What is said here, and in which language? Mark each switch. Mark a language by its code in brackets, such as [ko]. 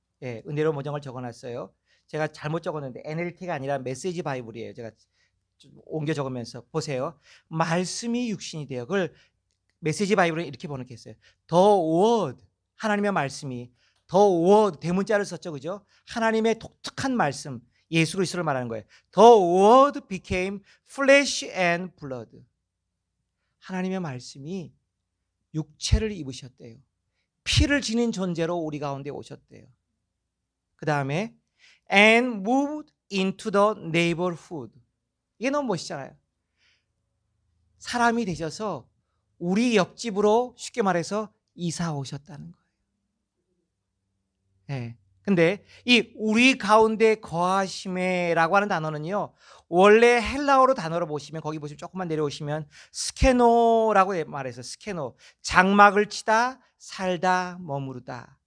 [ko] 예, 은혜로운 번역을 적어놨어요. 제가 잘못 적었는데 NLT가 아니라 메시지 바이블이에요. 제가 좀 옮겨 적으면서 보세요. 말씀이 육신이 되어, 그걸 메시지 바이블은 이렇게 번역했어요. [en] The word, [ko] 하나님의 말씀이, The word, 대문자를 썼죠, 그죠? 하나님의 독특한 말씀, 예수 그리스도를 말하는 거예요. [en] The word became flesh and blood. [ko] 하나님의 말씀이 육체를 입으셨대요. 피를 지닌 존재로 우리 가운데 오셨대요. [en] 그 다음에 and moved into the neighborhood. [ko] 이게 너무 멋있잖아요. 사람이 되셔서 우리 옆집으로 쉽게 말해서 이사 오셨다는 거예요. 네. 근데 이 우리 가운데 거하심에라고 하는 단어는요, 원래 헬라어로 단어로 보시면, 거기 보시면 조금만 내려오시면 스케노라고 말해서, 스케노, 장막을 치다, 살다, 머무르다.